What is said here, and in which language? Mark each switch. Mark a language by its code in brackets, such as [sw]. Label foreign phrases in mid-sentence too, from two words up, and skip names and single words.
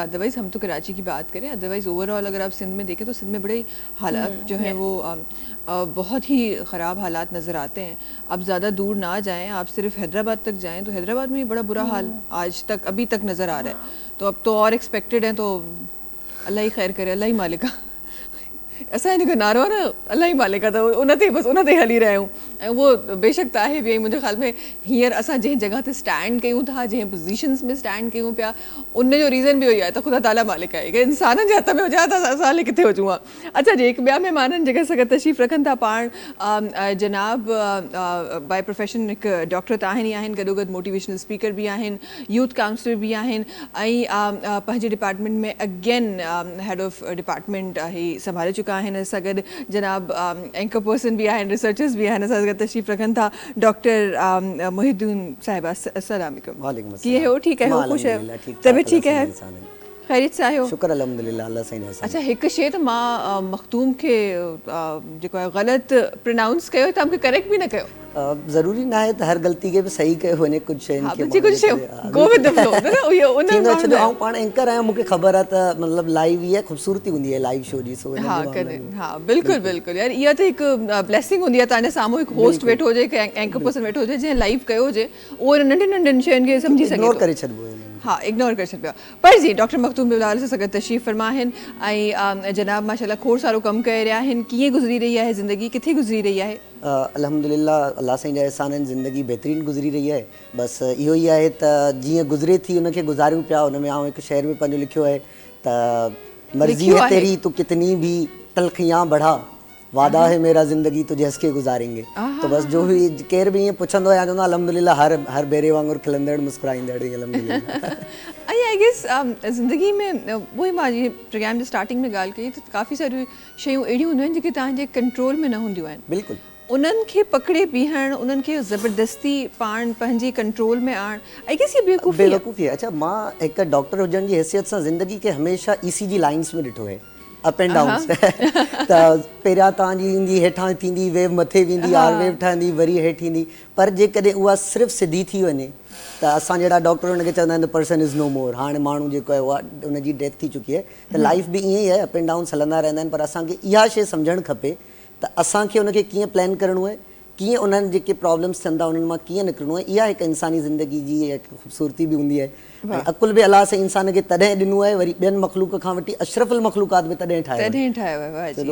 [hi] अदरवाइज़ हम तो कराची की बात करें अदरवाइज़ ओवरऑल अगर आप सिंध में देखें तो सिंध में बड़े हालात जो हैं वो बहुत ही ख़राब हालात नज़र आते हैं। आप ज़्यादा दूर ना जाएं आप सिर्फ हैदराबाद तक जाएं तो हैदराबाद में बड़ा बुरा हाल आज तक अभी तक नज़र आ रहा है तो अब तो और एक्सपेक्टेड है तो अल्लाह ही खैर करे अल्लाह ही मालिका [sd] असांजो जेको नारो आहे न अल्लाह ही मालिक आहे त उन ते बसि उन ते हली रहिया आहियूं। ऐं उहो बेशक त आहे बि। ऐं मुंहिंजे ख़्याल में हींअर असां जंहिं जॻह ते स्टैंड कयूं था, जंहिं पोज़ीशन्स में स्टैंड कयूं पिया, उन जो रीज़न बि इहो ई आहे त ख़ुदा ताला मालिक आहे कि इंसाननि जे हथ में हुजे हा त असां हाली किथे हुजूं हा। अच्छा जी, हिकु ॿिया महिमान जेके असां गॾु तशरीफ़ रखनि था पाण जनाब [en] by profession [sd] हिकु डॉक्टर त आहिनि ई आहिनि, गॾोगॾु [en] motivational speaker [sd] बि आहिनि, [en] youth counsellor [sd] बि आहिनि, ऐं पंहिंजे डिपार्टमेंट में अगेन [en] head of department [sd] ही संभाले चुका आहिनि। असां गॾु जनाब [en] anchor person [sd] बि आहिनि, रिसर्चर्स बि आहिनि, असां गॾु तशरीफ़ रखनि था डॉक्टर मोहिद्दीन साहिबा। अस्सलाम वालेकुम, कीअं हो? ठीकु आहे, हो ख़ुशि आहियो? तबियत ठीकु आहे, ख़ैरियत सां आहियो? [hi] शुक्र अल्हम्दुलिल्लाह, अल्लाह सही है। [sd] अच्छा, हिकु शइ त मां मखतूम खे जेको आहे ग़लति प्रोनाउंस कयो, तव्हां मूंखे करेक्ट बि न कयो। [hi] ज़रूरी ना है [sd] त हर ग़लती के बि सही कयो वञे, कुझु शयुनि खे कुझु शयूं [en] go with the flow [sd] थींदो। ऐं पाण एंकर आहियां, मूंखे ख़बर आहे त मतिलबु लाइव इहा ख़ूबसूरती हूंदी आहे [en] live show [sd] जी। हा बिल्कुलु बिल्कुलु यार, इहा त हिकु ब्लेसिंग हूंदी आहे तव्हांजे साम्हूं हिकु होस्ट वेठो हुजे, हिकु [en] anchor person [sd] वेठो हुजे जंहिं लाइव कयो हुजे, उहो नंढनि नंढनि शयुनि खे सम्झी सघे, इग्नोर करे छॾिबो। हाँ, इग्नोर करे छॾियो। पर जी डॉक्टर मखतूम बिलाल सां गॾु तशरीफ़ फरमा आहिनि ऐं जनाब माशाल्लाह खोड़ सारो कमु करे रहिया आहिनि। कीअं गुज़री रही आहे ज़िंदगी, किथे गुज़री रही आहे? अल्हम्दुलिल्लाह, अल्लाह साईं जा एहसाननि, ज़िंदगी बहितरीनु गुज़री रही आहे। बसि इहो ई आहे त जीअं गुज़रे थी उनखे गुज़ारियूं पिया। उन में हिकु शेर में पंहिंजो लिखियो आहे त [hi] मर्ज़ी है तेरी तो कितनी भी तलखियां बढ़ा, वादा है मेरा ज़िंदगी तुझे हंस के गुज़ारेंगे। [sd] तो बस जो बि केर बि ईअं पुछंदो आहे चवंदो अल्हम्दुलिल्लाह, हर बेरे वांगुरु खिलंदड़ मुस्कुराईंदड़ अल्हम्दुलिल्लाह। [en] I guess [sd] ज़िंदगी में उहो ई मां जीअं प्रोग्राम जे स्टार्टिंग में ॻाल्हि कई त काफ़ी सारियूं शयूं अहिड़ियूं हूंदियूं आहिनि जेके तव्हांजे कंट्रोल में न हूंदियूं आहिनि। बिल्कुलु। उन्हनि खे पकड़े बीहण, उन्हनि खे ज़बरदस्ती पाण पंहिंजे कंट्रोल में आणणु, [en] I guess ये [sd] बेवकूफ़ी आहे। अच्छा, मां हिकु डॉक्टर हुजण जी हैसियत सां ज़िंदगी खे हमेशह [en] ECG lines [sd] में ॾिठो आहे, [en] ups and downs. [sd] त पहिरियां तव्हांजी ईंदी, हेठां थींदी, वेव मथे वेंदी, आर वेव ठहंदी, वरी हेठि ईंदी। पर जेकॾहिं उहा सिर्फ़ु सिधी थी वञे त असां जहिड़ा डॉक्टर हुनखे चवंदा आहिनि [en] the person is no more. [sd] हाणे माण्हू जेको आहे उहा उनजी डेथ थी चुकी आहे। त लाइफ बि ईअं ई आहे, [en] ups and downs [sd] हलंदा रहंदा आहिनि। पर असांखे इहा शइ सम्झणु खपे त असांखे उनखे कीअं प्लान करिणो आहे, कीअं उन्हनि जेके प्रॉब्लम्स थियनि था उन्हनि मां कीअं निकिरणो आहे। इहा हिकु इंसानी ज़िंदगी जी हिकु ख़ूबसूरती बि हूंदी आहे। ऐं अकुल बि अलाह सां इंसान खे तॾहिं ॾिनो आहे, वरी ॿियनि मख़लूक खां वठी अशरफुल मख़लूकात में तॾहिं ठाहियो आहे।